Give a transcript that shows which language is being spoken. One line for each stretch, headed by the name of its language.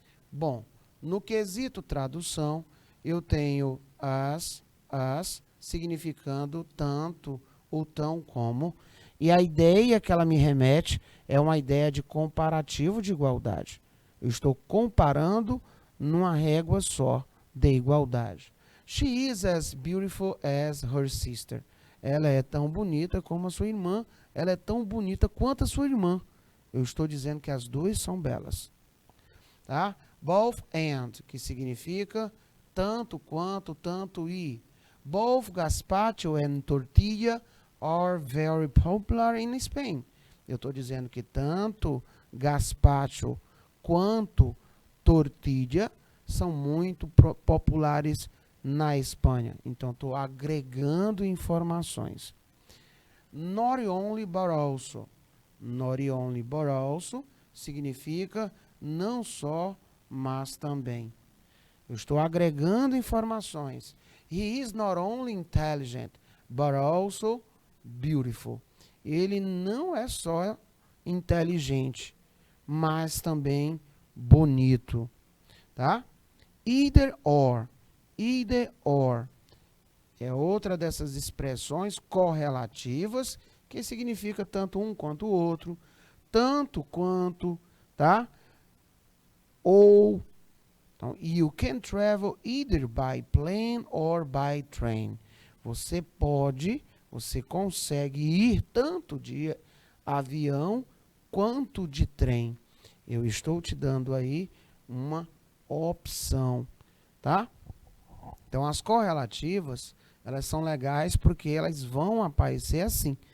Portuguese: Bom, no quesito tradução, eu tenho as significando tanto ou tão como, e a ideia que ela me remete é uma ideia de comparativo de igualdade. Eu estou comparando numa régua só de igualdade.
English: She is as beautiful as her sister.
Portuguese: Ela é tão bonita como a sua irmã. Ela é tão bonita quanto a sua irmã. Eu estou dizendo que as duas são belas. Tá? Both and, que significa tanto quanto, tanto e.
English: Both gazpacho and tortilla are very popular in Spain.
Portuguese: Eu estou dizendo que tanto gazpacho quanto tortilla são muito populares na Espanha. Então, estou agregando informações. Not only but also. Not only but also significa não só, mas também. Eu estou agregando informações.
English: He is not only intelligent, but also beautiful.
Portuguese: Ele não é só inteligente, mas também bonito. Tá? Either or. Either or. É outra dessas expressões correlativas que significa tanto um quanto o outro, tanto quanto, tá? Ou, então,
English: you can travel either by plane or by train.
Portuguese: Você consegue ir tanto de avião quanto de trem. Eu estou te dando aí uma opção, tá? Então, as correlativas, elas são legais porque elas vão aparecer assim.